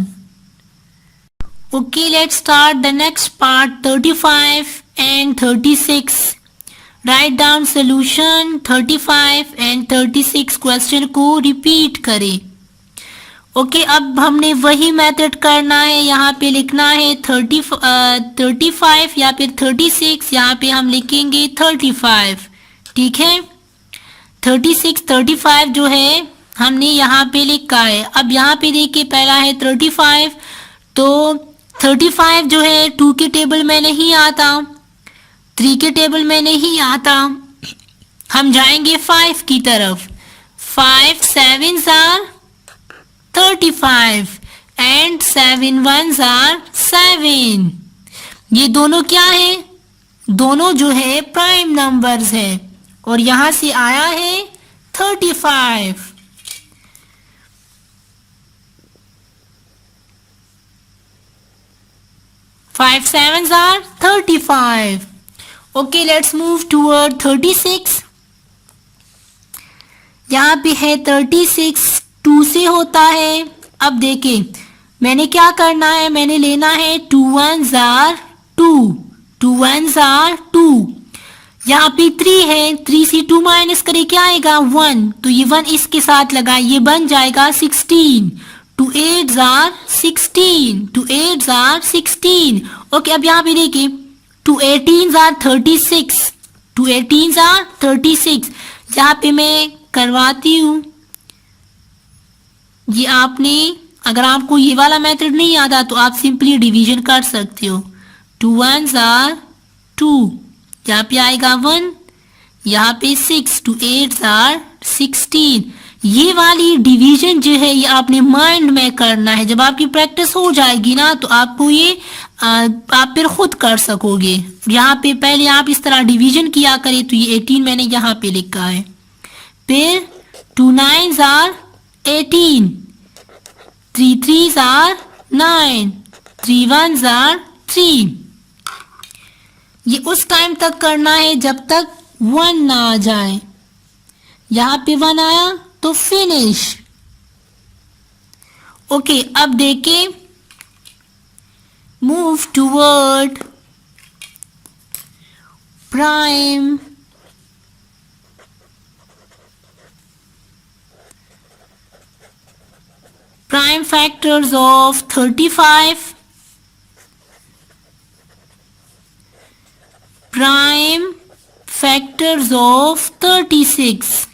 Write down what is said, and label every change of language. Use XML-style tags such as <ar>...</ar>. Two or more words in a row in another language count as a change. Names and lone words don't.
<en>Okay, let's start the next part 35 and 36. Write down solution 35 and 36 question को repeat करें.</en> <hi>ओके, अब हमने वही मेथड करना है। यहाँ पे लिखना है 35 या फिर 36, यहाँ पे हम लिखेंगे 35। ठीक है, 36 35 जो है हमने यहाँ पे लिखा है। अब यहाँ पे देखिए पहला है 35, तो 35 जो है 2 के टेबल में नहीं आता, 3 के टेबल में नहीं आता, हम जाएंगे 5 की तरफ।</hi> <en>5 7s are 35 and 7 1s are 7।</en> <hi>ये दोनों क्या है? दोनों जो है प्राइम नंबर्स है और यहां से आया है 35।</hi> <en>Five sevens are 35. Okay, let's move toward 36.</en> <hi>यहाँ पे है 36, 2 से होता है। अब देखें मैंने क्या करना है, मैंने लेना है</hi> <en>2 1s are 2, 2 1s are 2।</en> <hi>यहाँ पे 3 है, 3 से 2 माइनस करे क्या आएगा 1, तो ये 1 इसके साथ लगा, ये बन जाएगा 16।</hi> <en>2 8s are 16, 2 8s are 16।</en> <hi>ओके, अब यहाँ पे देखिए</hi> <en>2 18s are 36, 2 18s are 36।</en> <hi>यहाँ पे मैं करवाती हूँ, ये आपने, अगर आपको ये वाला मेथड नहीं आता तो आप</hi> <en>simply division</en> <hi>कर सकते हो।</hi> <en>2 1s are 2,</en> <hi>यहाँ पे आएगा 1, यहाँ पे 6,</hi> <en>2 8s are 16।</en> <hi>ये वाली डिवीजन जो है ये आपने माइंड में करना है। जब आपकी प्रैक्टिस हो जाएगी ना तो आपको ये आप फिर खुद कर सकोगे। यहाँ पे पहले आप इस तरह डिवीजन किया करें, तो ये 18 मैंने यहाँ पे लिखा है।</hi> <en>फिर 2 9s are 18, 3 3s are 9, 3 1s are 3।</en> <hi>ये उस टाइम तक करना है जब तक 1 ना आ जाए। यहाँ पे 1 आया तो फिनिश।</hi> <en>ओके,</en> <hi>अब देखें,</hi> <en>move toward prime prime factors of 35, prime factors of 36।</en>